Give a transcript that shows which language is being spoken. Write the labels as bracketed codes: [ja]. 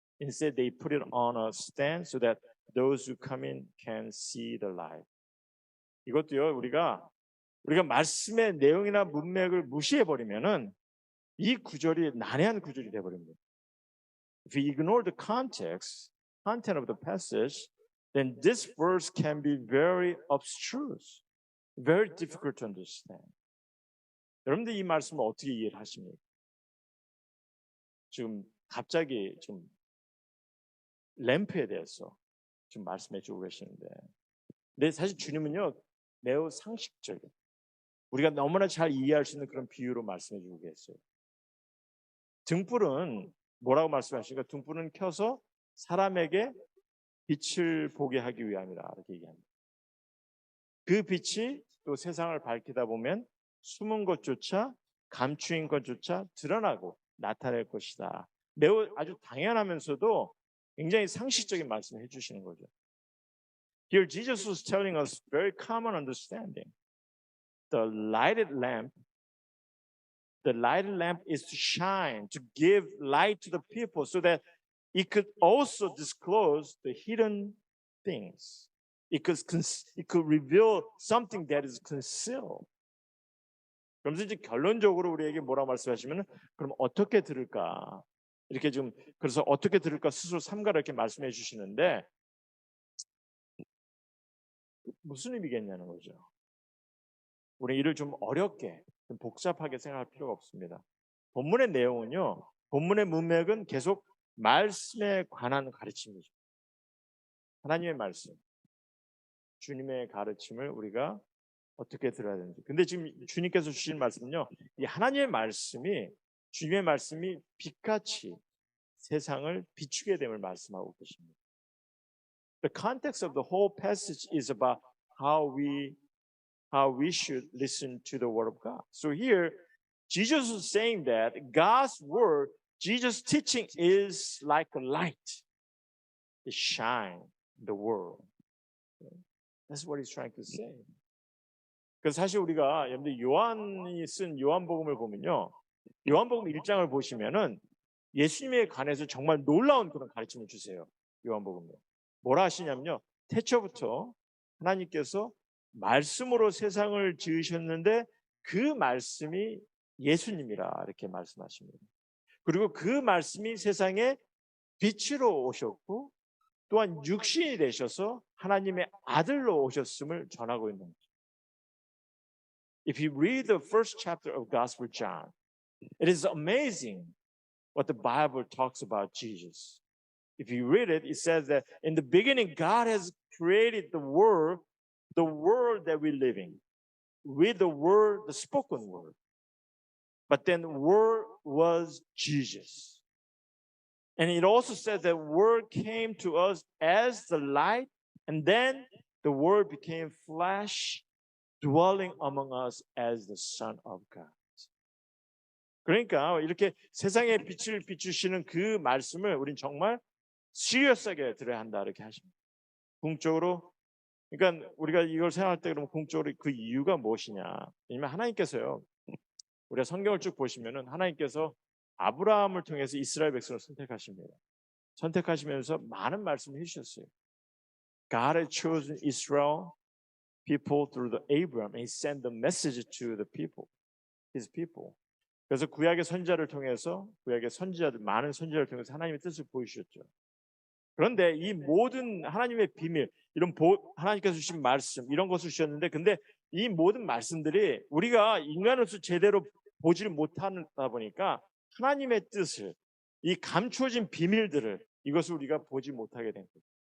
[en] Instead, they put it on a stand so that those who come in can see the light. [ko] 이것도요, 우리가 말씀의 내용이나 문맥을 무시해버리면은 이 구절이 난해한 구절이 되어버립니다. [en] If we ignore the content of the passage, then this verse can be very abstruse, very difficult to understand. [ko] 여러분들 이 말씀을 어떻게 이해를 하십니까? 지금 갑자기 좀 램프에 대해서 좀 말씀해 주고 계시는데, 근데 사실 주님은요 매우 상식적인, 우리가 너무나 잘 이해할 수 있는 그런 비유로 말씀해 주고 계세요. 등불은 뭐라고 말씀하시니까 등불은 켜서 사람에게 빛을 보게 하기 위함이라 이렇게 얘기합니다. 그 빛이 또 세상을 밝히다 보면 숨은 것조차 감추인 것조차 드러나고 나타낼 것이다. 매우 아주 당연하면서도 굉장히 상식적인 말씀을 해주시는 거죠. [en] Here Jesus was telling us very common understanding. The lighted lamp is to shine, to give light to the people so that it could also disclose the hidden things. It could reveal something that is concealed. [ko] 그러면서 이제 결론적으로 우리에게 뭐라고 말씀하시면, 그럼 어떻게 들을까? 이렇게 좀, 그래서 어떻게 들을까 스스로 삼가라 이렇게 말씀해 주시는데, 무슨 의미겠냐는 거죠. 우리 이를 좀 어렵게, 좀 복잡하게 생각할 필요가 없습니다. 본문의 내용은요, 본문의 문맥은 계속 말씀에 관한 가르침이죠. 하나님의 말씀, 주님의 가르침을 우리가 어떻게 들어야 되는지. 근데 지금 주님께서 주신 말씀은요, 이 하나님의 말씀이, 주님의 말씀이 빛같이 세상을 비추게 됨을 말씀하고 계십니다. [en] The context of the whole passage is about how we should listen to the word of God. So here, Jesus is saying that God's word, Jesus' teaching is like a light. It shines in the world. That's what he's trying to say. [ko] 그래서 사실 우리가 여러분들 요한이 쓴 요한복음을 보면요, 요한복음 1장을 보시면은 예수님에 관해서 정말 놀라운 그런 가르침을 주세요. 요한복음에 뭐라 하시냐면요, 태초부터 하나님께서 말씀으로 세상을 지으셨는데 그 말씀이 예수님이라 이렇게 말씀하십니다. 그리고 그 말씀이 세상에 빛으로 오셨고 또한 육신이 되셔서 하나님의 아들로 오셨음을 전하고 있는 거죠. [en] If you read the first chapter of Gospel John, it is amazing what the Bible talks about Jesus. If you read it, it says that in the beginning, God has created the world that we live in, with the word, the spoken word. But then the word was Jesus. And it also says that word came to us as the light, and then the word became flesh, dwelling among us as the Son of God. [ko] 그러니까 이렇게 세상에 빛을 비추시는 그 말씀을 우린 정말 시리어스하게 들어야 한다 이렇게 하십니다. 궁극적으로 그러니까 우리가 이걸 생각할 때 그러면 궁극적으로 그 이유가 무엇이냐? 왜냐면 하나님께서요. 우리가 성경을 쭉 보시면은 하나님께서 아브라함을 통해서 이스라엘 백성을 선택하십니다. 선택하시면서 많은 말씀을 해주셨어요. [en] God had chosen Israel people through the Abraham, and He sent the message to the people, His people. [ko] 그래서 구약의 선지자를 통해서 구약의 선지자들 많은 선지자를 통해서 하나님의 뜻을 보여주셨죠. 그런데 이 모든 하나님의 비밀, 이런 하나님께서 주신 말씀 이런 것을 주셨는데, 근데 이 모든 말씀들이 우리가 인간으로서 제대로 보지를 못하다 보니까 하나님의 뜻을 이 감추어진 비밀들을 이것을 우리가 보지 못하게 된 거예요.